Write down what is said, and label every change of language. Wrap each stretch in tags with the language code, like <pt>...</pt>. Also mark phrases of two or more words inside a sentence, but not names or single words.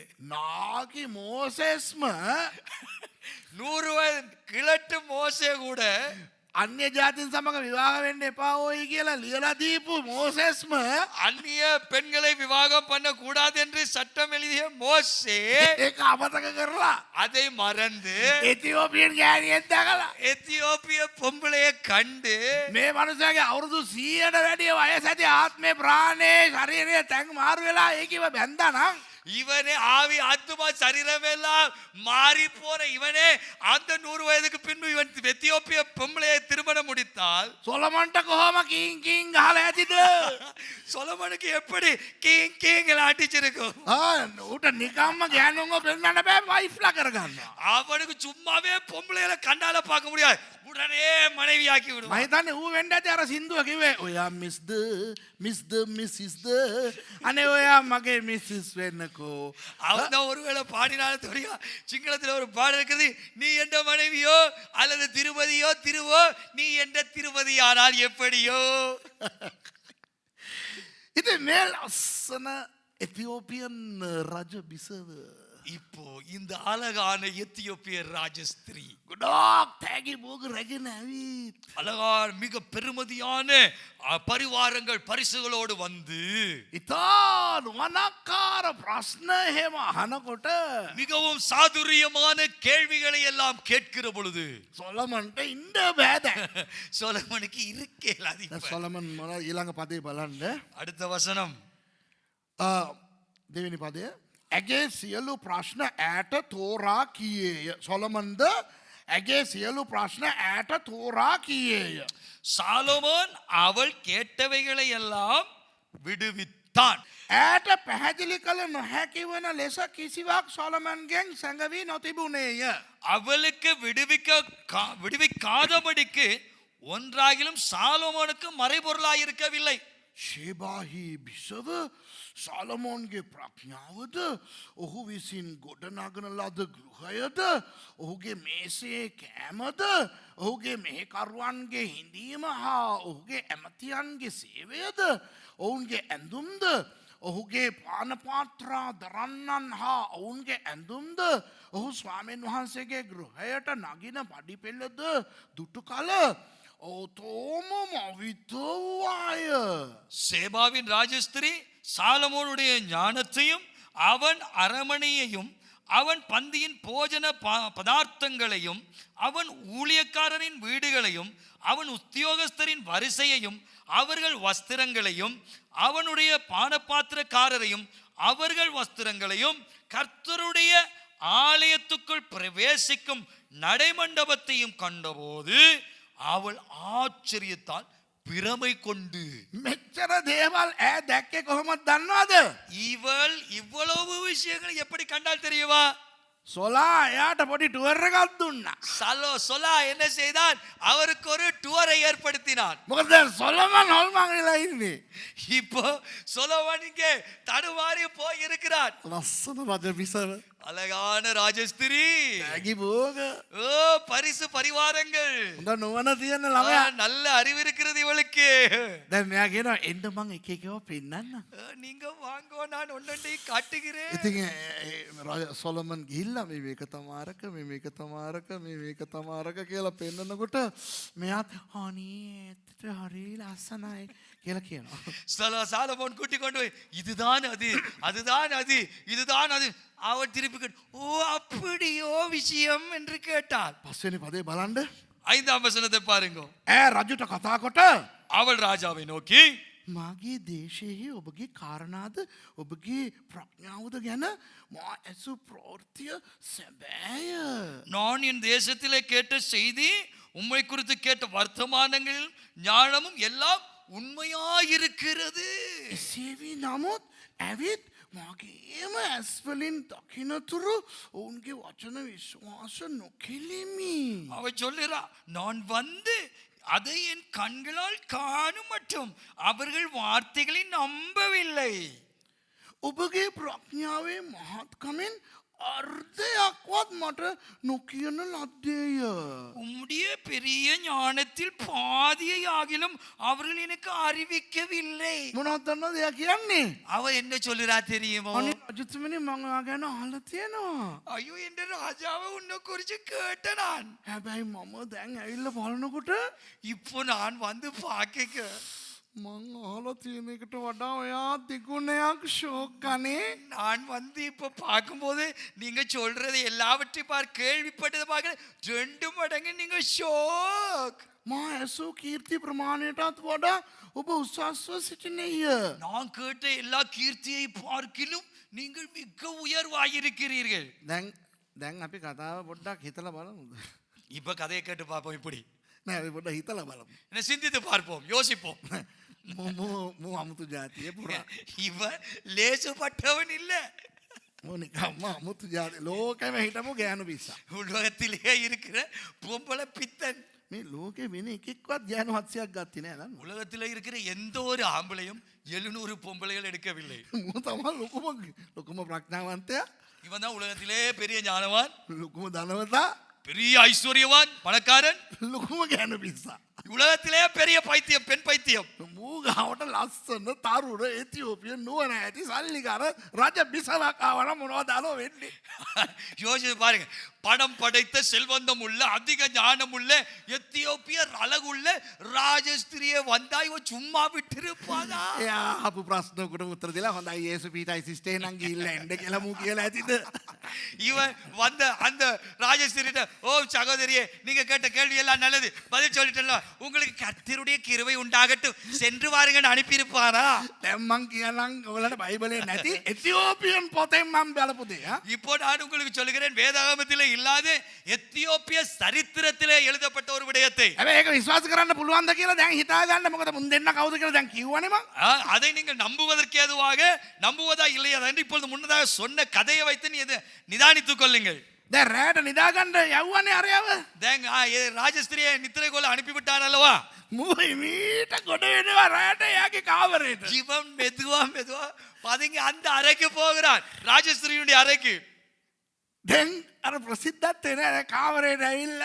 <si>නාකි මෝසෙස්ම</si> <ta>100 வயது கிழட்டு மோசே கூட</ta> <si>අන්‍ය ජාතින් සමග විවාහ වෙන්න එපා ඕයි කියලා ලියලා දීපු මෝසෙස්ම</si> <ta>அந்நிய பெண்களை விவாகம் பண்ண கூடாது என்று சட்டம் எழுதிய மோசே</ta> <si>ඒක අමතක කරලා</si> <ta>அதை மறந்து</ta> <si>එතියෝපියන් ගෑණියෙක් දැකලා</si> <ta>எத்தியோப்பிய பொம்பளையை கண்டு</ta> <si>මේ මනුස්සයාගේ අවුරුදු 100ට වැඩිය වයස ඇති ආත්මේ ප්‍රාණේ ශරීරයේ තැන් මාරු වෙලා ඒකව බැඳා නම්</si> <ta>இவனே ஆவி ஆத்துமா சரீரமெல்லாம் மாறி போன இவனே அந்த 100 வயதுக்கு பின்பு இவன் எத்தியோப்பிய பொம்பளையை திருமணம் முடித்தால்</ta> <si>සොලමන්ට කොහොම කින් කින් ගහලා ඇතිද?</si> <ta>சொலமனுக்கு எப்படி கிங் கிங் அடிச்சிருக்கும்?</ta> <si>ඌට නිකම්ම ගෑනුන්ව පෙන්නන්න බෑ වයිෆ්ලා කරගන්නවා.</si> <ta>அவனுக்கு சும்மாவே பொம்பளைகளை கண்டால பார்க்க முடியாது, உடனே மனைவியாக்கி</ta> <si>මම</si> <ta>விடுவான்.</ta> <si>හිතන්නේ ඌ වෙන්න ඇති අර සින්දුව කිව්වේ ඔයා මිස්ද මිසිස්ද අනේ ඔයා මගේ මිසිස් වෙන්නකෝ.</si> <ta>அவன் தான் ஒருவேளை பாடினாலும் தெரியா, சிங்களத்தில் ஒரு பாடல் இருக்கிறது, நீ என்ற மனைவியோ அல்லது திருமதியோ திருவோ, நீ என்ற திருமதியானால் எப்படியோ.</ta> <si>ඉතින් මේ ලස්සන එතියෝපියන් රජ බිසව</si> <ta>இப்போ இந்த அழகான எத்தியோப்பிய ராஜஸ்திரீ</ta> <si>ගොඩාක් තෑගි බෝග රැගෙන ඇවිත්.</si> <ta>அழகான மிக பெருமதியான பரிவாரங்கள் பரிசுகளோடு வந்து</ta> <si>ඉතා නුවනක්කාර ප්‍රශ්න එහෙම අහනකොට</si> <ta>மிகவும் சாதுரியமான கேள்விகளை எல்லாம் கேட்கிற பொழுது</ta> <si>සොලමන්ට ඉන්ඩ බෑද.</si> <ta>சோலமனுக்கு இருக்கேலாது இப்ப.</ta> <si>සොලමන් මොන ඊළඟ පදේ බලන්න.</si> <ta>அடுத்த வசனம்</ta> <si>දෙවෙනි පදය. ඇගේ සියලු ප්‍රශ්න ඇයට තෝරා කියේය. සොලමන්ද ඇගේ සියලු ප්‍රශ්න ඇයට තෝරා කියේය.</si> <ta>சாலோமோன் அவள் கேட்டவைகளை எல்லாம் விடுவித்தான்.</ta> <si>ඇයට පැහැදිලි කළ නොහැකි වන ලෙස කිසිවක් සොලමන්ගෙන් සැඟවී නොතිබුණේය.</si> <ta>அவளுக்கு விடுவிக்காதபடிக்கு ஒன்றாகிலும் சாலோமோனுக்கு மறைபொருளாயிருக்கவில்லை.</ta> <si>ශේබාහි බිසව සාලමෝන්ගේ ප්‍රඥාවද ඔහු විසින් ගොඩනගන ලද ගෘහයද ඔහුගේ මේසේ කෑමද ඔහුගේ මෙහෙකරුවන්ගේ හිඳීම හා ඔහුගේ ඇමතියන්ගේ සේවයද ඔවුන්ගේ ඇඳුම්ද ඔහුගේ පානපාත්‍රා දරන්නන් හා ඔවුන්ගේ ඇඳුම්ද ඔහු ස්වාමීන් වහන්සේගේ ගෘහයට නගින පඩිපෙළද දුටු කල ஓதோம மவித்தவாய.</si> <ta>சேபாவின் ராஜஸ்திரி சாலமோனுடைய ஞானத்தையும் அவன் அரமனையையும் அவன் பந்தியின் போஜன பதார்த்தங்களையும் அவன் ஊழியக்காரரின் வீடுகளையும் அவன் உத்தியோகஸ்தரின் வரிசையையும் அவர்கள் வஸ்திரங்களையும் அவனுடைய பானபாத்திரக்காரரையும் அவர்கள் வஸ்திரங்களையும் கர்த்தருடைய ஆலயத்துக்குள் பிரவேசிக்கும் நடைமண்டபத்தையும் கண்டபோது அவள் ஆச்சரியத்தால் பிரமை கொண்டு</ta> <si>මෙච්චර දේවල් ඈ දැක්කේ කොහොමද දන්නවද?</si> <ta>இவள் இவ்வளவு விஷயங்கள் எப்படி கண்டால் தெரியுமா?</ta> <si>සොලා එයාට පොඩි ටුවර් එකක් දුන්නා.</si> <ta>சொலா என்ன செய்தான்? அவருக்கு ஒரு டூரை ஏற்படுத்தினான்.</ta> <si>මොකද දැන් සොලමන් හොල්මන් වෙලා ඉන්නේ.</si> <ta>இப்போ சொலோமன் இங்கே தடுமாறி போய் இருக்கிறார்.</ta> <si>ලස්සන රජ පිසව.</si> <ta>அழகான ராஜஸ்திரி,</ta> <si>ඇගි බෝග.</si> <ta>ஓ பரிசு பரிவாரங்கள்,</ta> <si>හොඳ නුවණ තියෙන ළමයා.</si> <ta>நல்ல அறிவு இருக்கிறது இவளுக்கு.</ta> <si>දැන් මෙයා කියනවා එන්න මං එක එකව පෙන්නන්න.</si> <ta>நீங்க வாங்கோ, நான் ஒன்னொன்றை காட்டுகிறேன்.</ta> <si>ඉතින් සොලමන් ගිහිල්ලා මේ මේක තමාරක මේ මේක තමාරක මේ මේක තමාරක කියලා පෙන්නනකොට මෙයාත් අනේ ඇත්තට හරි ලස්සනයි කියලා කියනවා.</si> <ta>சாலமோன் கூட்டிக் கொண்டு போய் இதுதான் அது, அதுதான் அது, இதுதான் அது. அவன் திருப்பி கேட்டு, ஓ அப்படியோ விஷயம் என்று கேட்டாள்.</ta> <si>පස්වෙනි පදේ බලන්න.</si> <ta>5ஆம் வசனத்தை பாருங்க.</ta> <si>ඈ රජුට කතා කොට</si> <ta>அவள் ராஜாவை நோக்கி,</ta> <si>මාගේ දේශයෙහි ඔබගේ කාරණාද ඔබගේ ප්‍රඥාවද ගැන මා ඇසු ප්‍රවෘත්තිය සැබෑය.</si> <ta>நான் என் தேசத்திலே கேட்ட செய்தி, உம்மை குறித்து கேட்ட வர்த்தமானங்களில் ஞானமும் எல்லாம் உண்மையாயிருக்கிறது.</ta> <si>එසේවී නමුත් ඇවිත් මගේම ඇස්වලින් දකිනතුරු ඔවුන්ගේ වචන විශ්වාස නොකෙලිමි.</si> <ta>அவள் சொல்லுறா, நான் வந்து அதை என் கண்களால் காணும் மட்டும் அவர்கள் வார்த்தைகளை நம்பவில்லை.</ta> <si>ඔබගේ ප්‍රඥාවේ මහත්කමෙන් අර්ධයක්වත් මට නොකියන ලද්දේය.</si> <ta>உம்முடைய பெரிய ஞானத்தில் பாதியை ஆகிலும் அவர்கள் எனக்கு அறிவிக்கவில்லை.</ta> <si>මොනවද දන්නවද එයා කියන්නේ?</si> <ta>அவ என்ன சொல்லுறா தெரியுமோ?</ta> <si>අනේ රජතුමනි මම ඔයා ගැන අහලා තියෙනවා.</si> <ta>ஐயோ, என்ற ராஜாவை உன்னை குறிச்சு கேட்ட நான்.</ta> <si>හැබැයි මම දැන් ඇවිල්ලා බලනකොට</si> <ta>இப்போ நான் வந்து பார்க்க</ta> <si>මං අහලා තියෙන එකට වඩා ඔයා දෙගුණයක් ෂෝක් කනේ.</si> <ta>நான் வந்து இப்ப பார்க்கும்போது நீங்க சொல்றது எல்லாவற்றையும் கேள்விப்பட்டதை பார்க்க 2 மடங்கு நீங்க ஷோக்.</ta> <si>මා ඇසූ කීර්ති ප්‍රමාණයටත් වඩා ඔබ උසස්ව සිටිනේය.</si> <ta>நான் கேட்ட எல்லா கீர்த்தியை பார்க்கிலும் நீங்கள் மிக உயர்வாயிருக்கிறீர்கள்.</ta> <si>දැන් අපි කතාව පොඩ්ඩක් හිතලා බලමුද?</si> <ta>இப்ப கதையை கேட்டு பார்ப்போம். இப்படி</ta> <si>නෑ අපි පොඩ්ඩක් හිතලා බලමු.</si> <ta>என்ன சிந்தித்து பார்ப்போம், யோசிப்போம்.</ta> <si>මෝ අමුතු ජාතිය පුරා.</si> <ta>இவன் லேசுப்பட்டவன் இல்ல.</ta> <si>මෝ නිකම්ම අමුතු ජාතිය. ලෝකෙම හිටපු ගෑනු පිස්සා.</si> <ta>உலகத்திலேயே இருக்கிற பொம்பளை பித்தன்.</ta> <si>මේ ලෝකෙ වෙන එකෙක්වත් ගෑනු 700ක් ගත්තේ නෑ නේද?</si> <ta>உலகத்தில் இருக்கிற எந்த ஒரு ஆம்பளையும் 700 பொம்பளைகள் எடுக்கவில்லை.</ta> <si>මෝ තමයි ලොකුම ප්‍රඥාවන්තයා.</si> <ta>இவன் தான் உலகத்திலே பெரிய ஞானவான்,</ta> <si>ලොකුම ධනවතා,</si> <ta>பெரிய ஐஸ்வர்யவான், பணக்காரன்,</ta> <si>ලොකුම ගෑනු පිස්සා.</si> <ta>உலகத்திலே பெரிய பைத்தியம், பெண் பைத்தியம்.</ta> <si>මෝ ඌගාවට ලස්සන තරුණ එතියෝපිය නුවණ ඇති සල්ලිකාර රජ බිසවක් ආවනම් මොනවද අලෝ වෙන්නේ?</si> <ta>யோசிச்சு பாருங்க, பணம் படைத்த செல்வந்தம் உள்ள அதிக ஞானம் உள்ள எத்தியோப்பியர் அழகுள்ள ராஜஸ்திரியை வந்தா இவன் சும்மா விட்டிருப்பானா?</ta> <si>එයා අපු ප්‍රශ්නකට උත්තර දීලා හොඳයි යේසු පීටයි සිස්ටේ නම් ගිහිල්ලා එන්න කියලා මූ කියලා ඇතිද?</si> <ta>இவன் வந்த அந்த ராஜஸ்திரிட்ட, ஓ சகோதரியே, நீங்க கேட்ட கேள்வி எல்லாம் நல்லது, பதில் சொல்லிட்டல, உங்களுக்கு கர்த்தருடைய கிருபை உண்டாகட்டும், சென்று வாருங்கன்னு அனுப்பியிருப்பானா?</ta> <si>දැන් මං කියනනම් ඔයාලට බයිබලේ නැති එතියෝපියන් පොතෙන් මම බලපු දේ.</si> <ta>இப்போ நான் உங்களுக்கு சொல்லுகிறேன், வேதாகமத்திலே இல்லாத எத்தியோப்பிய சரித்திரத்திலே எழுதப்பட்ட ஒரு விடயத்தை.</ta> <si>හැබැයි ඒක විශ්වාස කරන්න පුළුවන්ද කියලා දැන් හිතා ගන්න. මොකද මුන් දෙන්න කවුද කියලා දැන් කිව්වනේ මං.</si> <ta>அதை நீங்கள் நம்புவதற்கு ஏதுவாக நம்புவதா இல்லையா என்று இப்பொழுது முன்னதாக சொன்ன கதையை வைத்து நீ நிதானித்துக் கொள்ளுங்கள்.</ta> <si>දැන් රැට නිදා ගන්න යව්වනේ අරයව.</si> <ta>தேங்க ராஜஸ்திரியை நித்திரை கொள்ள அனுப்பிவிட்டான் அல்லவா?</ta> <si>මූයි මීට ගොඩ වෙනවා රැට එයාගේ කාමරේට.</si> <ta>இவன் மெதுவா மெதுவா பதுங்கி அந்த அறைக்கு போகிறான், ராஜஸ்திரியுடைய அறைக்கு.</ta> <si>දැන් අර ප්‍රසිද්ධත් වෙන කාමරේට ඇවිල්ලා</si>